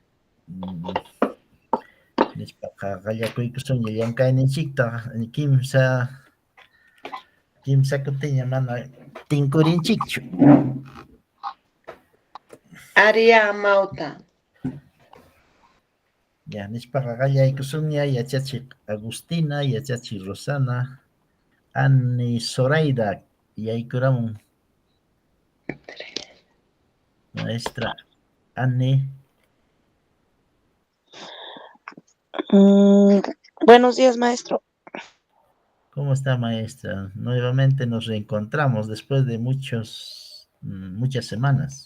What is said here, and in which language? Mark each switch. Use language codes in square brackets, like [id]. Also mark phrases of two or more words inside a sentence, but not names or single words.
[qu] Nispaqa qallakuykusunña llankayninchikta kimsa kutiña mana tinkurinchikchu. Ari amawta. Ya, nispaqa qallaykusunña yachachiq Agustina, yachachiq Rosana, Ani Zoraida yaykuramun. [es] Maestra Ani. Buenos días, maestro. ¿Cómo está, maestra? Nuevamente nos reencontramos después de muchas semanas.